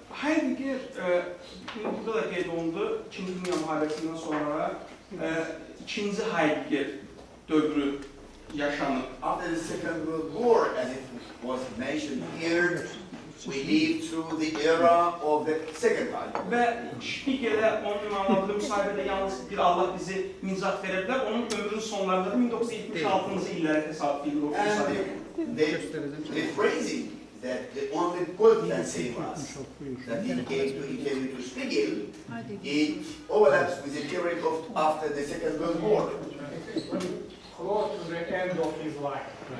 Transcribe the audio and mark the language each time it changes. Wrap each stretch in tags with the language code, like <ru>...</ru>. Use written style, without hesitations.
<az>Heidegger, burada da qeyd olundu, İkinci Dünya Müharibəsindən sonra ikinci Heidegger dövrü yaşanır.</az> <en>After the Second World War, as it was mentioned here, we lived through the era of the Second Heidegger.</en> <az>Və Spiegel'e onun ünvanladığı müsahibədə yalnız bir Allah bizi nicat verə bilər. Onun ömrünün sonlarında 1976-cı illərə təsadüf edilir.</az> <en>And the phrasing that the only poet can save us, that he gave to Spiegel, it overlaps with the period of after the Second World War. Close to the end of his life.</en>